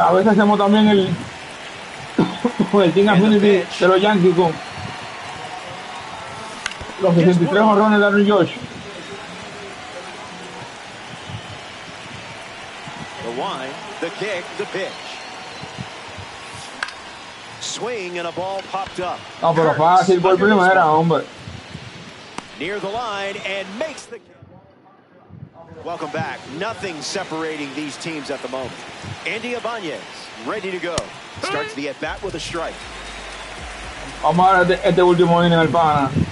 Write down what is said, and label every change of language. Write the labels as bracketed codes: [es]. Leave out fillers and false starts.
[es] A veces hacemos también el Team Affinity de los Yankees con los 63 jonrones de Aaron Josh. [en] The wind, the kick, the pitch. Swing and a ball popped up. [es] No, pero fácil por primera, hombre. [en] Near the line and makes the... Welcome back. Nothing separating these teams at the moment. Andy Ibanez, ready to go. Starts the at-bat with a strike. [es] Vamos a ver este último inning al pana.